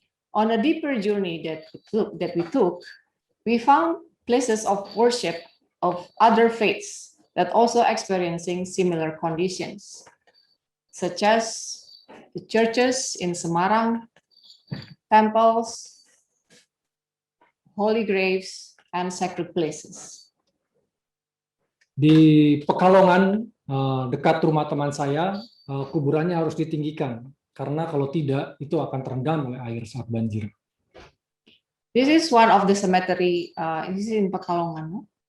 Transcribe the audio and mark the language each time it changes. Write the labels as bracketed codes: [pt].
[en] On a deeper journey that we took, we found places of worship of other faiths that also experiencing similar conditions, such as the churches in Semarang, temples, holy graves, and sacred places. [id] Di Pekalongan, dekat rumah teman saya, kuburannya harus ditinggikan, karena kalau tidak, itu akan terendam oleh air saat banjir. [en] This is one of the cemetery, this is in Pekalongan, no?